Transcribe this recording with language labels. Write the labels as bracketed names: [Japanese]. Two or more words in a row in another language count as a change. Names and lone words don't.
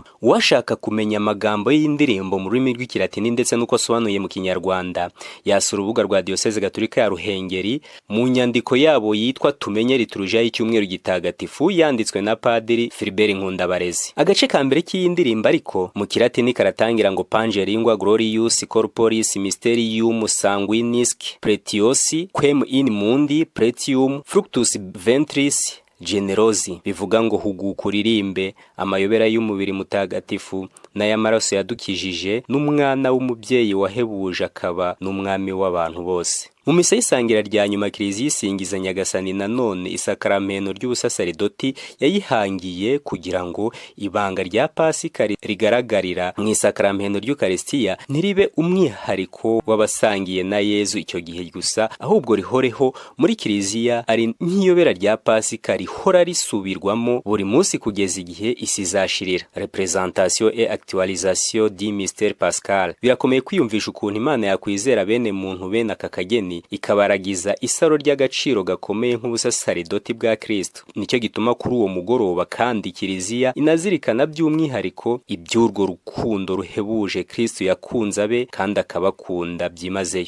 [Kinyarwanda] Uwashaka kumenya amagambo y'indirimbo mu rurimi rw'ikilatini ndetse n'uko asobanuye mu kinyarwanda yasura urubuga rwa Diyoseze Gatolika ya Ruhengeri mu nyandiko yabo yitwa Tumenye Liturujia y'icyumweru gitagatifu yanditswe na Padiri Philibert Nkundabarezi. Agace ka mbere k'iyi ndirimbo ariko mu kilatini karatangira ngo [Latin] Pange lingua glorious corporis mysterium sanguinis pretiosi quem in mundi pretium fructus ventris generosi, [Kinyarwanda] bivuga ngo huguka uririmbe amayobera y'umubiri mutagatifu n'ay'amaraso yadukijije n'umwana w'umubyeyi wahebuje akaba n'umwami w'abantu bose. Mu misa y'isangira rya nyuma Kiliziya isingiza Nyagasani nanone isakaramento ry'ubusasaridoti yayihangiye kugira ngo ibanga rya Pasika rigaragarira mu isakaramento ry'Ukaristiya ntiribe umwihariko w'abasangiye na Yezu icyo gihe gusa, ahubwo rihoreho muri Kiliziya ari nk'iyobera rya Pasika rihora risubirwamo buri munsi kugeza igihe isi izashirira. [French] Representation et actualisation du mystère pascal. [Kinyarwanda] Birakomeye kwiyumvisha ukuntu Imana yakwizera bene muntu bene aka kageni ikabaragiza isaro ry'agaciro gakomeye nk'ubusasaridoti bwa Kristo. Nicyo gituma kuri uwo mugoroba kandi Kiliziya inazirikana by'umwihariko iby'urwo rukundo ruhebuje Kristo yakunze abe kandi akabakunda byimazeyo.